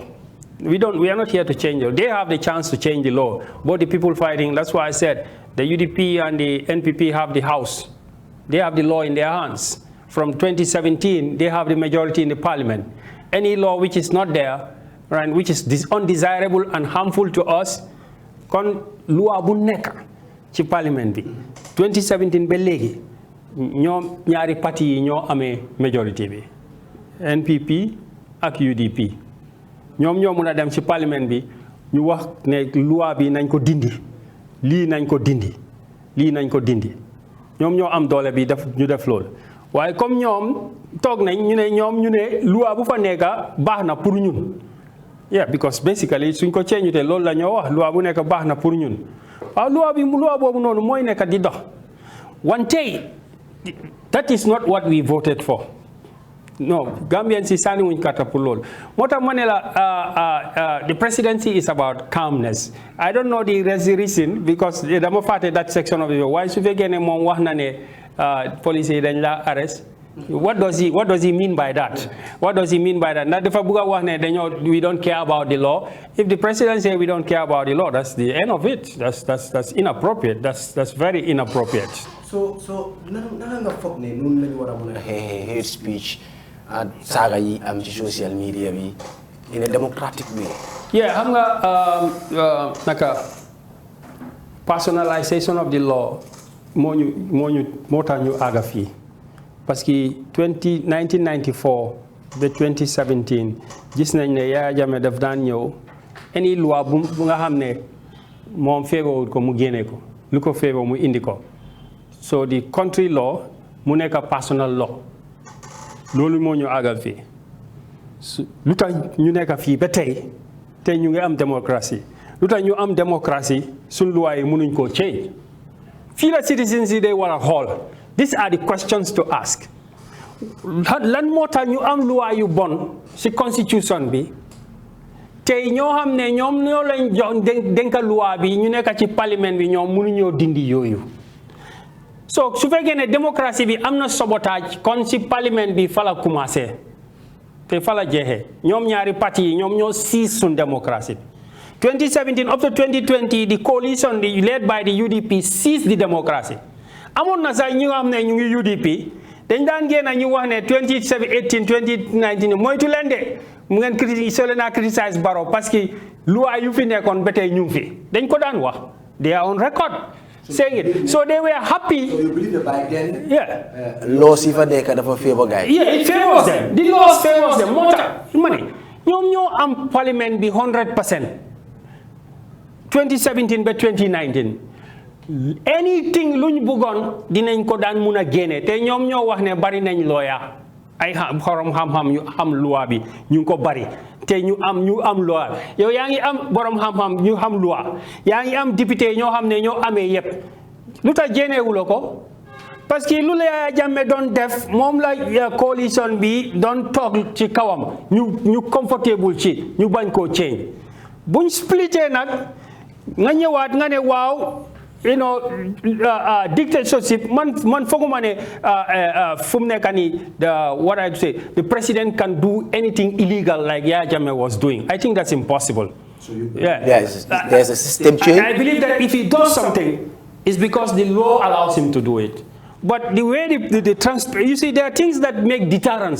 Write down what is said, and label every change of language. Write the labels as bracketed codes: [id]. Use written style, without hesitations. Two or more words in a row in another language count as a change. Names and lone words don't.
[en] We are not here to change it. They have the chance to change the law. But the people fighting, that's why I said the UDP and the NPP have the House. They have the law in their hands. From 2017, they have the majority in the parliament. Any law which is not there, right, which is undesirable and harmful to us, [wo] kon loi bu nek ci parliament bi 2017 ba légui ñom ñaari parti yi ñoo amé majorité bi NPP ak UDP ñom ñoo mëna dem ci parliament bi ñu wax né loi bi nañ ko dindi li nañ ko dindi li nañ ko dindi ñom ñoo am doole bi def ñu def lool waye comme ñom tok nañ ñu né loi bu fa nekka baxna pour ñun. [en] Yeah, because basically [wo] suñ ko change té lool la ñoo wax loi bu nekk baxna pour ñun waaw loi bobu nonu moy nekk di dox wante [en] that is not what we voted for. No, Gambians is [wo] sani wuñ carte pour lool motax mané la [en] the presidency is about calmness. I don't know the reason because [wo] dama faté [en] that section of it why [wo] su fekkee ne mom wax na né police dañ la arrest. [en] What does he mean by that? What does he mean by that? We don't care about the law. If the president says we don't care about the law, that's the end of it. That's inappropriate. That's very inappropriate. [wo] So nanga fokk ne nun lañu wara mëna [en] hate speech and [wo] saga yi am ci [en] social media [wo] bi [en] in a democratic way. Yeah, [wo] xam nga naka [en] personalization of the law [wo] moo tax ñu aga fi. Parce que 1994 ba 2017 gis nañ ne Yaya Jammeh daf daan ñëw any loi bu nga xam ne moom feebarul ko mu génne ko lu ko feebar mu indi ko [en] so the country law [wo] mu nekk [en] personal law [wo] loolu moo ñu àggal fii lu tax ñu nekk fii ba tey ñu ngi am démocratie lu tax ñu am démocratie suñ loi yi mënuñ koo change fii la citizens yi day war a xool. [en] These are the questions to ask. [wo] Lan moo tax ñu am loi yu bon ci constitution bi tey ñoo xam ne ñoom ñoo lañ jox dénka loi bi ñu nekk ci parlement bi ñoom mënuñoo dindi yooyu. So su fekkee ne démocratie bi am na sabotage kon ci parlement bi fa la commencé te fa la jeexee ñoom ñaari parti yi ñoom ñoo seize suñ démocratie bi. [en] 2017 up to 2020 the coalition led by the UDP seized the democracy. [wo] Amon na say ñu am ne ñu ngi UDP dañ daan génn ñu wax ne 2018 2019 moytu leen de mu ngeen criticize Barrow parce que loi yu fi nekkoon ba tey ñu ngi fi dañ ko daan wax [en] they are on record saying it so they were happy. So you believe that by then yeah [wo] laws yi fa nekk dafa favor guys. [en] Yeah, it favors them. The laws favors them [wo] moo tax ma ne ñoom ñoo am parliament bi 100% 2017 ba 2019 anything luñ bëggoon dinañ ko daan mun a génne te ñoom ñoo wax ne bari nañ lawyer ay xorom xam-xam yu am loi bi ñu ko bari te ñu am loi yow yaa ngi am borom xam-xam ñu xam loi yaa ngi am député ñoo xam ne ñoo amee yépp lu tax génnewuloo ko parce que lu la Yaya Jammeh doon def moom la coalition bi doon toog ci kawam ñu comfortable ci ñu bañ koo change buñ splitté nag nga ñëwaat nga ne waaw [en] you know dictatorship [wo] man foguma ne fu mu nekk nii [en] what I say the president can do anything illegal like Yaya Jammeh was doing. I think that's impossible. So there's a system change. I believe that if he does something it's because the law allows him to do it. But the way you see, there are things that make deterrence.